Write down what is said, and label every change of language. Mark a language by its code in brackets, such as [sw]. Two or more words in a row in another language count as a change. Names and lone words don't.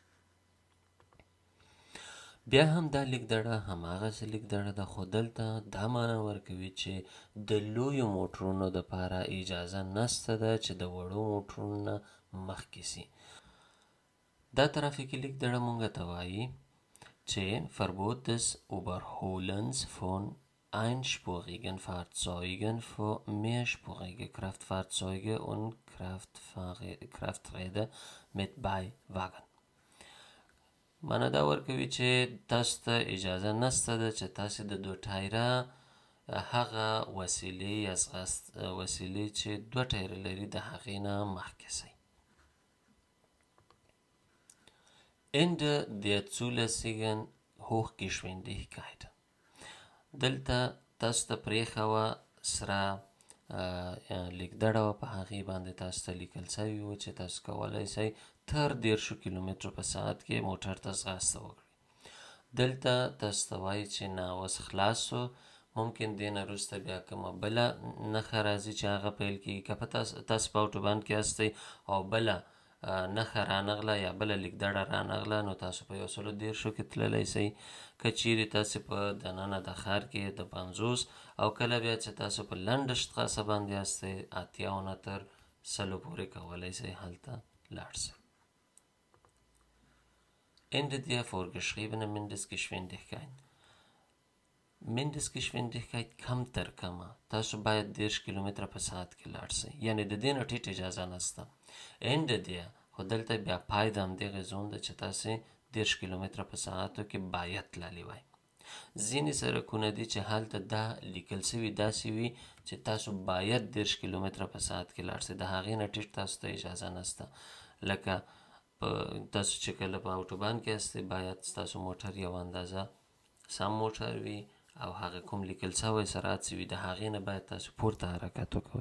[ps] بیا هم دا لیکدړه هماغسې لیکدړه ده، خو دلته دا معنا ورکوي چې د لویو موټرونو دپاره اجازه نشته ده چې د وړو موټرونو نه مخکې سي. دا ترافیکي لیکدړه مونږ ته وایي چې [de] Verbot des Überholens von einspurigen Fahrzeugen für mehrspurige Kraftfahrzeuge und Krafträder mit Beiwagen. [ps] معنا دا ورکوي چې تاسو ته اجازه نشته ده چې تاسې د 2 ټایره هغه وسیلې چې 2 ټایره لري د هغې نه مخکې شئ. [de] Ende der zulässigen Hochgeschwindigkeit. [ps] دلته تاسو ته پرېښه وه سره لیکدړه وه، په هغې باندې تاسو ته لیکل شوي وو چې تاسو کولی شئ تر 30 کیلومترو په ساعت کې موټر ته ځغاسته وکړئ. دلته تاسو ته وایي چې نه اوس خلاص شو، ممکن دې نه وروسته بیا کومه بله نښه راځي چې هغه پیل کېږي. که په تاسو په اوټوبان کې هستئ او بله نښه رانغله یا بله لیکدړه رانغله نو تاسو په 130 کې تللی شئ. که چیرې تاسې په دننه د ښار کې د 50 او کله بیا چې تاسو په لنډه شتقاسه باندې هستئ 80 نه تر 100 پورې کولی شئ هلته لاړ شئ. [de] Ende der vorgeschriebenen Mindestgeschwindigkeit. [ps] Mindestgeschwindigkeit کم تر کمه تاسو باید 30 کیلومتره په ساعت کې لاړ شئ، یعنې د دې نه ټیټ اجازه نشته. [de] Ende der [ps] خو دلته بیا پای د همدغې زون ده چې تاسې 30 کیلومتره په ساعتو کې باید تللی وای. ځینې سړکونه دي چې هلته دا لیکل شوي داسې وي چې تاسو باید 30 کیلومتره په ساعت کې لاړ شئ، د هغې نه ټیټ تاسو ته اجازه نشته. لکه تاسو چې کله په اوټوبان کې هستئ باید ستاسو موټر یو اندازه سم موټر وي او هغه کوم لیکل شوی سرعت چې وي د هغې نه باید تاسو پورته حرکت وکوئ.